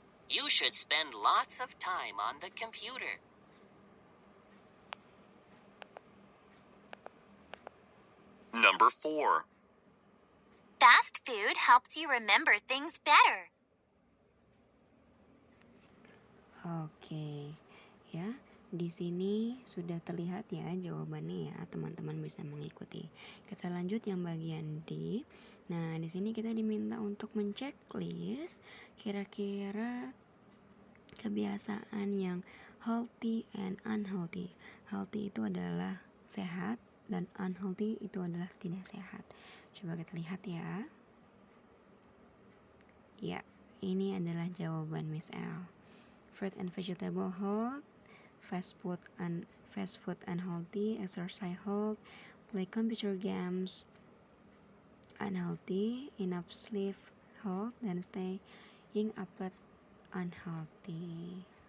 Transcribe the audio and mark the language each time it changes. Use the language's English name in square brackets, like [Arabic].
[English] You should spend lots of time on the computer. Number 4. Fast food helps you remember things better. [Indonesian] Oke, ya. Di sini sudah terlihat ya jawabannya ya, teman-teman bisa mengikuti. Kita lanjut yang bagian D. Nah, di sini kita diminta untuk menceklis kira-kira kebiasaan yang [English] healthy and unhealthy. [Indonesian] Healthy itu adalah sehat dan unhealthy itu adalah tidak sehat. Coba kita lihat ya. Ya, ini adalah jawaban Miss L. [English] Fruit and vegetable health, fast food unhealthy, exercise health, play computer games unhealthy, enough sleep health, dan staying up late unhealthy.